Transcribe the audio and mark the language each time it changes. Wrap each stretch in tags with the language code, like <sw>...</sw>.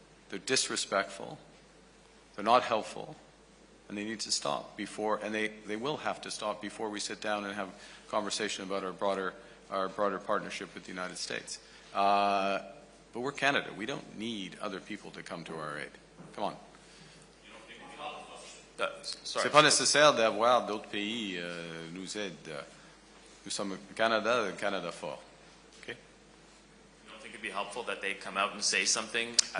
<en>They're disrespectful. They're not helpful. And they need to stop before, and they will have to stop before we sit down and have a conversation about our broader partnership with the United States. But we're Canada. We don't need other people to come to our aid. Come on.</en> <fr>C'est pas nécessaire d'avoir d'autres pays nous aident. Nous sommes Canada, le Canada fort.</fr> <en>Okay? You don't think it'd be helpful that they come out and say something as</en>